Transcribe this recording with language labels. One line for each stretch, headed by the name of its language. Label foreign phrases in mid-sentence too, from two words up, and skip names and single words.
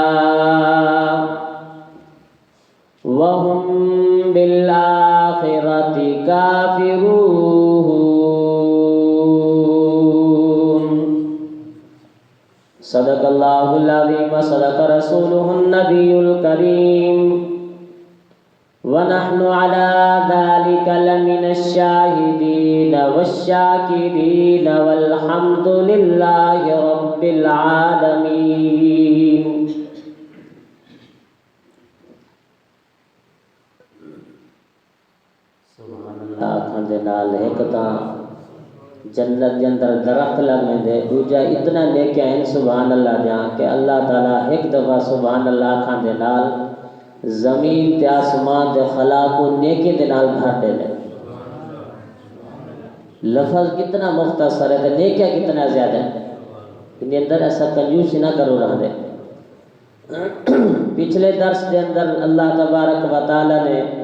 Arabic: وهم بالآخرة كافرون صدق الله العظيم وصدق رسوله النبي الكريم ونحن على ذلك لمن الشاهدين والشاكرين والحمد لله رب العالمين سبحان اللہ
Punjabi: آکھن دے نال ایک تاں جنت دے اندر درخت لگے دے دوجا اتنا نیکیاں ہیں
Arabic: سبحان اللہ
Punjabi: جہاں کہ اللہ تعالیٰ ایک دفعہ
Arabic: سبحان اللہ
Punjabi: آکھن دے نال زمین تے آسمان دے خلا کو نیکی دے نال بھر دے دے لفظ کتنا مختصر ہے تے نیکیاں کتنا زیادہ ہے ان اندر ایسا کنجوسی نہ کرو رہ دے پچھلے درس دے اندر
Arabic: اللہ تبارک و تعالی
Punjabi: نے